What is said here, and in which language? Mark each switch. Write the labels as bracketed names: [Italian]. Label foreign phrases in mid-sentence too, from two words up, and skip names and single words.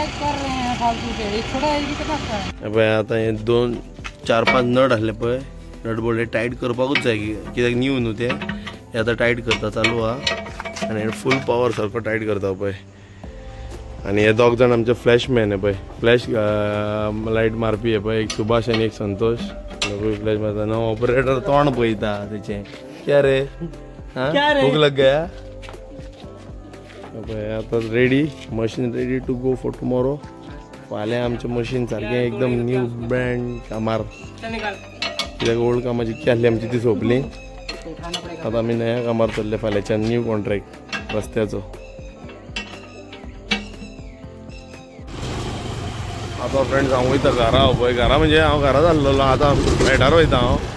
[Konkani] पळय आतां हे 2 4 5 नट आसले पळय [English] nut bolt [Konkani] हे टायट करपाकूच जाय कित्याक न्यू न्हू ते हे आतां टायट करता चालू आहा आनी [English] full power [Konkani] सारको टायट करता पळय आनी हे 2 जाण आमचे फ्लॅशमॅन हे पळय [English] flash light [Konkani] मारपी हे पळय एक सुभाष आनी एक संतोष फ्लॅश मारता [English] no operator [Konkani] तोंड पळयता तेचें [Hindi] क्या रे भूक लग गया [Konkani] पळय आतां [English] ready machine ready to go for tomorrow [Konkani] फाल्यां आमचें मशीन सारकें एकदम [English] new brand [Konkani] कामार कित्याक ओल्ड कामां जितकी आहली आमची ती सोंपली आतां आमी नया कामार चल्ले फाल्यांच्यान [English] new contract [Konkani] रस्त्याचो आतां फ्रेंड्स हांव वयता घरा पळय घरा म्हणजे हांव घरा जाल्लो आतां फ्लॅटार वयता हांव